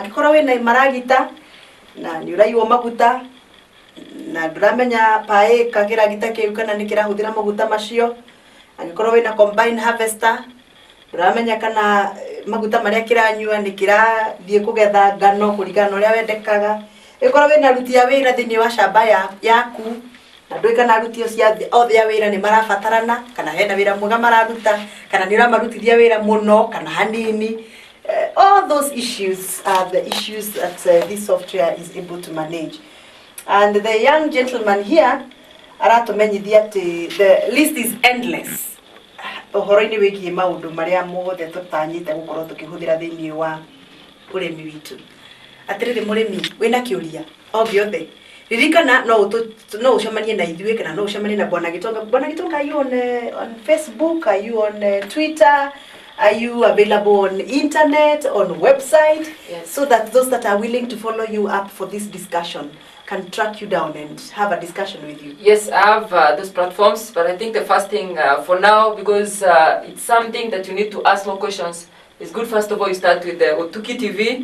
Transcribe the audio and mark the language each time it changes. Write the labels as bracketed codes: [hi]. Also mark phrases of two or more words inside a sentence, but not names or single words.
[ki] Angĩkorwo wĩna maragita na nĩ ũraiywo maguta na ndũramenya paĩ kagĩragita kĩu kana nĩ kĩrahũthĩra maguta macio, angĩkorwo wĩna [en] combine harvester [ki] ndũramenya kana maguta marĩa kĩranyua nĩ kĩrathiĩ kũgetha ngano kũringana na ũrĩa wendekaga, angĩkorwo wĩna aruti a wĩra thĩinĩ wa shamba yaku na ndũĩ kana aruti othe a wĩra nĩ marabatarana kana hena wĩra mwega mararuta kana nĩ ũramarutithia wĩra mũno kana hanini. [en] All those issues are the issues that this software is able to manage. And the young gentleman here [ki] aratũmenyithia atĩ [en] the list is endless [ki] ũhoro-inĩ wĩgiĩ maũndũ marĩa mothe tũtanyĩte gũkorwo tũkĩhũthĩra thĩinĩ wa ũrĩmi witũ. Atĩrĩrĩ mũrĩmi wĩna kĩũria o gĩothe ririkana no ucemanie na ithuĩ kana no ucemanie na Bwana Gitonga. Bwana Gitonga, [en] are you on Facebook? Are you on Twitter? Are you available on internet, on website? Yes. So that those that are willing to follow you up for this discussion can track you down and have a discussion with you. Yes, I have those platforms, but I think the first thing for now, because it's something that you need to ask more questions, it's good first of all you start with the Utugi TV.